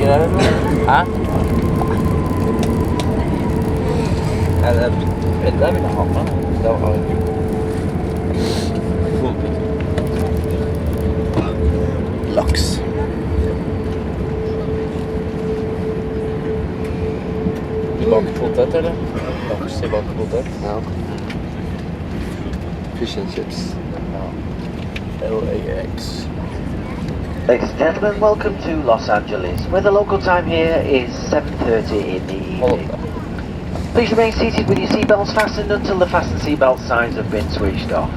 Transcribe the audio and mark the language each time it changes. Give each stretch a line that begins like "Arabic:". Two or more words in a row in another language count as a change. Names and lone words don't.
Vietnamese: Hả? Là ít tới mình học đó. Đâu rồi?
Norwegian: Lux. Bakpotet eller? Lux i bakpotet. Ja.
English: Fish and chips. LAX. Ladies and gentlemen, welcome to Los Angeles, where the local time here is 7:30 in the evening. Please remain seated with your seatbelts fastened until the fasten seatbelt signs have been switched off.